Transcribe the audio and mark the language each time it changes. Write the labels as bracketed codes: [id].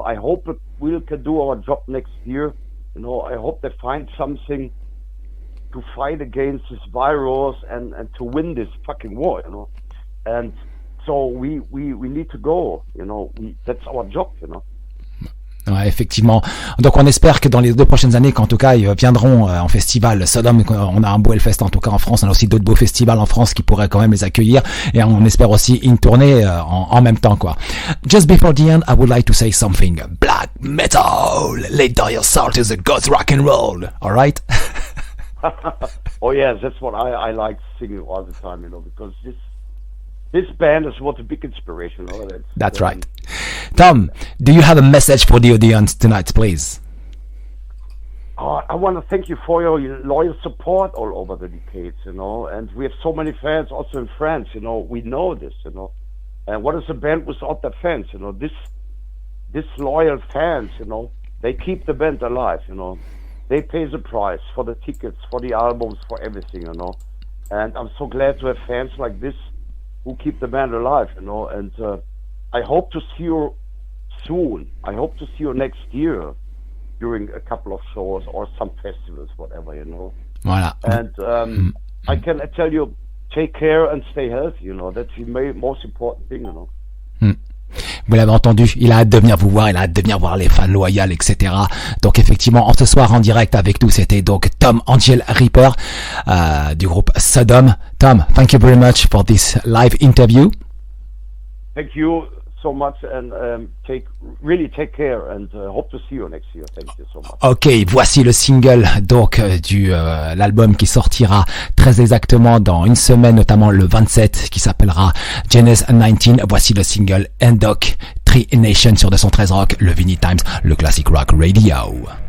[en] I hope that we can do our job next year. You know, I hope they find something to fight against this virus and to win this fucking war, you know. And so we need to go, you know. That's our job, you know. [fr] Ouais, effectivement. Donc on espère que dans les 2 prochaines années, qu'en tout cas ils viendront en festival Sodom. On a un beau Hellfest en tout cas en France. On a aussi d'autres beaux festivals en France qui pourraient quand même les accueillir. Et on espère aussi une tournée en même temps, quoi. [en] Just before the end, I would like to say something. Black metal, lay down your soul to the God's rock and roll. All right? Oh yes, that's what I like singing all the time, you know, because this band is what a big inspiration. You know? That's right. Tom, do you have a message for the audience tonight, please? I want to thank you for your loyal support all over the decades, and we have so many fans also in France, we know this, and what is a band without their fans, this loyal fans, they keep the band alive, they pay the price for the tickets, for the albums, for everything, and I'm so glad to have fans like this who keep the band alive, and I hope to see you soon. I hope to see you next year during a couple of shows or some festivals, whatever, [fr] Voilà. [en] And I can tell you, take care and stay healthy, that's the most important thing, [fr] Vous l'avez entendu, il a hâte de venir vous voir, il a hâte de venir voir les fans loyaux, etc. Donc effectivement, ce soir en direct avec nous, c'était donc Tom AngelRipper du groupe Sodom. [en] Tom, thank you very much for this live interview. Thank you so much and take care and hope to see you next year. Thank you so much. [fr] Ok, voici le single donc du l'album qui sortira très exactement dans une semaine, notamment le 27, qui s'appellera Genesis 19. Voici le single Indoctrination sur 213 Rock, le Vinylestimes, le Classic Rock Radio.